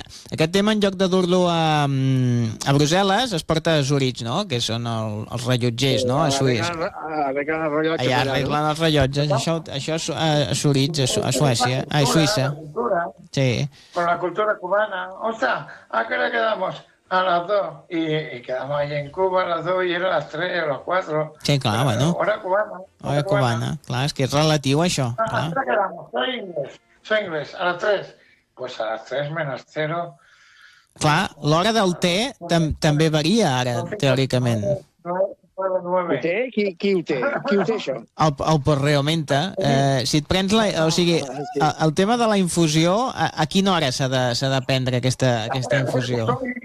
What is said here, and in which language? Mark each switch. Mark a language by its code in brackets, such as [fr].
[ca] Aquest tema, en lloc de dur-lo a Brussel·les, es porta a Zurich, no?, que són els rellotgers, no?, a Suïssa. Arreglen els rellotges. Allà arreglen els rellotges. Això és a Zurich, a Suècia. A Suïssa. Sí. [es] Con la cultura cubana. Ostres, ¿a qué le quedamos? A las 2, y quedamos ahí en Cuba a las 2 y era a las 3 o a las [ca] 4. Sí, clar, bueno. [es] Hora cubana. [ca] Hora cubana, clar, és que és relatiu això. [es] A les 3 quedamos, soy inglés, a las 3. Pues a las 3 menos 0. [ca] Clar, l'hora del té també varia ara, teòricament. Qui ho té, això? El Porreomenta. Si et prens la... O sigui, el tema de la infusió, a quina hora s'ha de prendre aquesta infusió?